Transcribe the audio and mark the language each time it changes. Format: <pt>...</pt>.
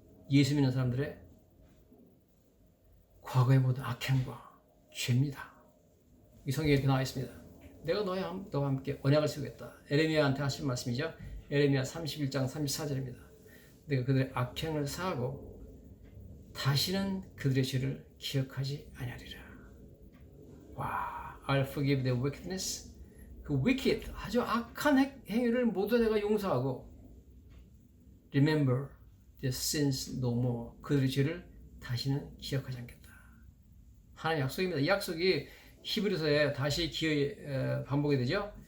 <ko>예수 믿는 사람들의 과거의 모든 악행과 죄입니다. 이 성경에 이렇게 나와 있습니다. 내가 너와 함께 언약을 세우겠다. 에레미야한테 하신 말씀이죠. 에레미야 31장 34절입니다. 내가 그들의 악행을 사하고 다시는 그들의 죄를 기억하지 아니하리라.</ko> <en>와, I'll forgive their wickedness.</en> <ko>그 wicked, 아주 악한 행위를 모두 내가 용서하고</ko> <en>remember their sins no more.</en> <ko>그들의 죄를 다시는 기억하지 않겠다. 하나님의 약속입니다. 이 약속이 히브리서에 다시 반복이 되죠.</ko>